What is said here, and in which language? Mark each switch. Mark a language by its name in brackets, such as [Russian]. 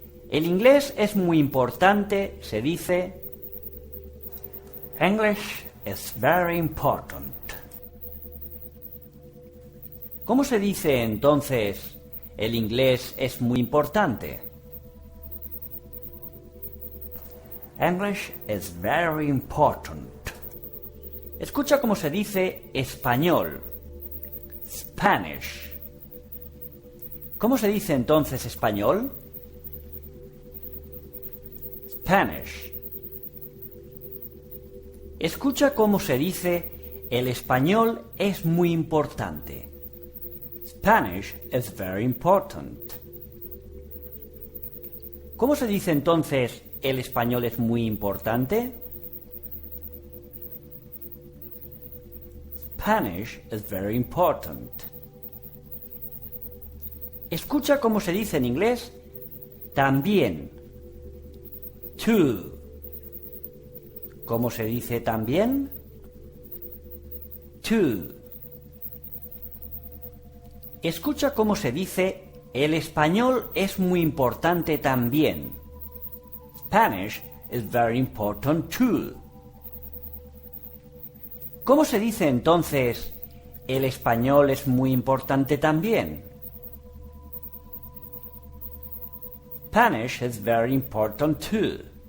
[Spanish] El inglés es muy importante, se dice [English] English is very important. [Spanish] ¿Cómo se dice entonces el inglés es muy importante? [English] English is very important. [Spanish] Escucha cómo se dice español. Spanish. ¿Cómo se dice entonces español? [English] Spanish. [Spanish] Escucha cómo se dice el español es muy importante. [English] Spanish is very important. [Spanish] ¿Cómo se dice entonces el español es muy importante? [English] Spanish is very important. [Spanish] Escucha cómo se dice en inglés también. Too. ¿Cómo se dice también? Too. Escucha cómo se dice el español es muy importante también. [English] Spanish is very important too. [Spanish] ¿Cómo se dice entonces el español es muy importante también? [English] Spanish is very important too.